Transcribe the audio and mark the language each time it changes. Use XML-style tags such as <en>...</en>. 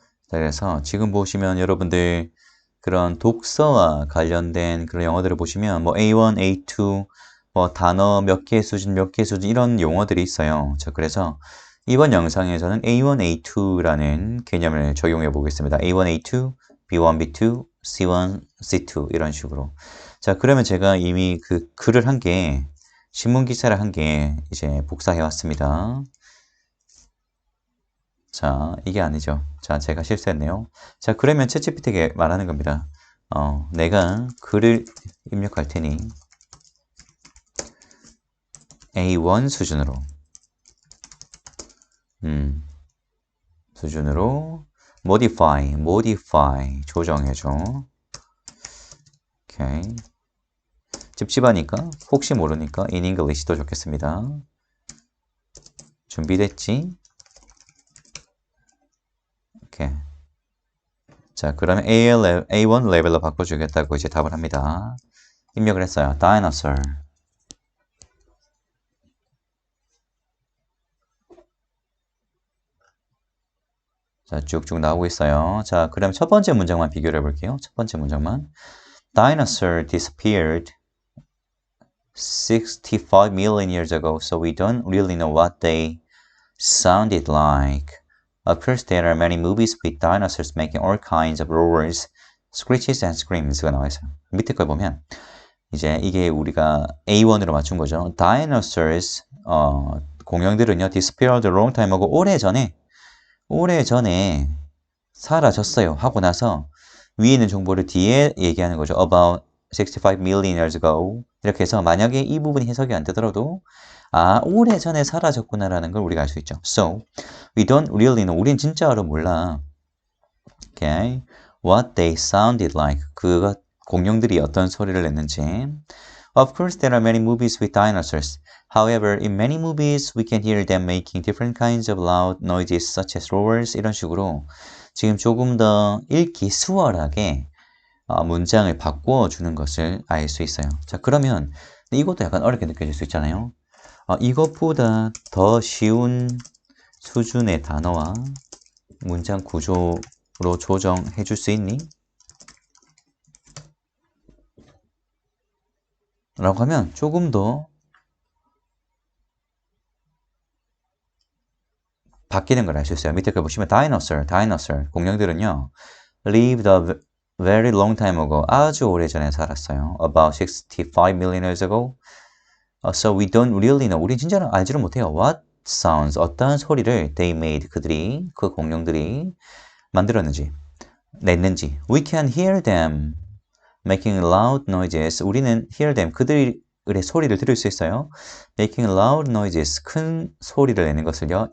<ko>자, 그래서 지금 보시면 여러분들 그런 독서와 관련된 그런 영어들을 보시면 뭐 A1, A2, 뭐 단어 몇 개 수준, 몇 개 수준 이런 용어들이 있어요. 자, 그래서 이번 영상에서는 A1, A2라는 개념을 적용해 보겠습니다. A1, A2, B1, B2, C1, C2 이런 식으로. 자, 그러면 제가 이미 그 글을 한 개, 신문 기사를 한 개 이제 복사해 왔습니다. 자, 이게 아니죠. 자, 제가 실수했네요. 자, 그러면 챗GPT에게 말하는 겁니다. 내가 글을 입력할 테니 A1 수준으로 modify 조정해줘. 오케이. 찝찝하니까 혹시 모르니까 in English도 좋겠습니다. 준비됐지? 오케이. 자, 그러면 A1 레벨로 바꿔주겠다고 이제 답을 합니다. 입력을 했어요. dinosaur. 자, 쭉쭉 나오고 있어요. 자, 그럼 첫 번째 문장만 비교를 해볼게요. 첫 번째 문장만.</ko> <en>Dinosaur disappeared 65 million years ago, so we don't really know what they sounded like. Of course, there are many movies with dinosaurs making all kinds of roars, screeches and screams가</en> <ko>나와 있어요. 밑에 걸 보면 이제 이게 우리가 A1으로 맞춘 거죠. Dinosaurs, 공룡들은요,</ko> <en>disappeared a long time ago,</en> <ko>오래전에 사라졌어요 하고 나서 위에 있는 정보를 뒤에 얘기하는 거죠.</ko> <en>About 65 million years ago.</en> <ko>이렇게 해서 만약에 이 부분이 해석이 안 되더라도 오래전에 사라졌구나라는 걸 우리가 알 수 있죠.</ko> <en>So, we don't really know.</en> <ko>우린 진짜로 몰라.</ko> <en>Okay. What they sounded like.</en> <ko>공룡들이 어떤 소리를 냈는지.</ko> <en>Of course, there are many movies with dinosaurs. However, in many movies, we can hear them making different kinds of loud noises such as roars.</en> <ko>이런 식으로 지금 조금 더 읽기 수월하게 문장을 바꿔주는 것을 알 수 있어요. 자, 그러면 이것도 약간 어렵게 느껴질 수 있잖아요. 이것보다 더 쉬운 수준의 단어와 문장 구조로 조정해 줄 수 있니? 라고 하면 조금 더 바뀌는 걸 알 수 있어요. 밑에 걸 보시면 dinosaur. 공룡들은요,</ko> <en>lived a very long time ago.</en> <ko>아주 오래전에 살았어요.</ko> <en>About 65 million years ago. So we don't really know.</en> <ko>우리 진짜로 알지를 못해요.</ko> <en>What sounds,</en> <ko>어떤 소리를</ko> <en>they made,</en> <ko>그 공룡들이 냈는지.</ko> <en>We can hear them making loud noises.</en> <ko>우리는</ko> <en>hear them,</en> <ko>그들의 소리를 들을 수 있어요.</ko> <en>Making loud noises,</en> <ko>큰 소리를 내는 것을요.</ko>